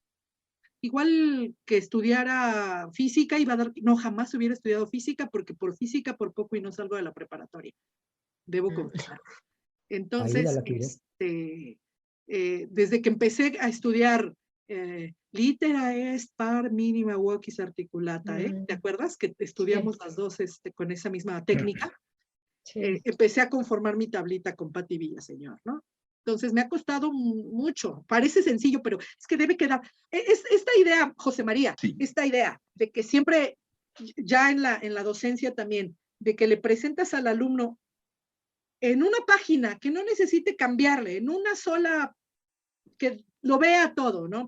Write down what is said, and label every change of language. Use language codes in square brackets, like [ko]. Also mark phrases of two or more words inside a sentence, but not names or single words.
[es] Igual que estudiara física, jamás hubiera estudiado física, porque por física por poco y no salgo de la preparatoria. Debo confesar. Entonces, desde que empecé a estudiar [la] litera est par minima vocis articulata, [es] ¿te acuerdas? Que estudiamos las dos con esa misma técnica. Sí. Empecé a conformar mi tablita con Pati Villaseñor, ¿no? Entonces me ha costado mucho. Parece sencillo, pero es que debe quedar. Esta idea, José María, sí. Esta idea de que siempre, ya en la docencia también, de que le presentas al alumno en una página que no necesite cambiarle, en una sola, que lo vea todo, ¿no?